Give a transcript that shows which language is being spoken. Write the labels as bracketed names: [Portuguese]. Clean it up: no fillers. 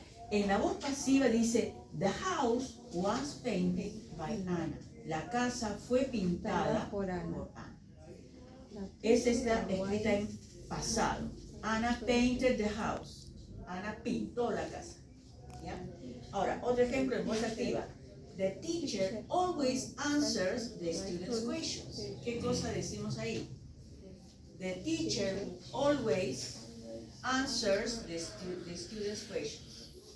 [Spanish] En la voz pasiva dice, [English] the house was painted by Anna. [Spanish] La casa fue pintada por Ana. Esta está escrita en pasado. [English] Anna painted the house. [Spanish] Ana pintó la casa. ¿Ya? Ahora, otro ejemplo en voz activa. [English] The teacher always answers the students' questions. [Spanish] ¿Qué cosa decimos ahí? [English] The teacher always answers the students' questions.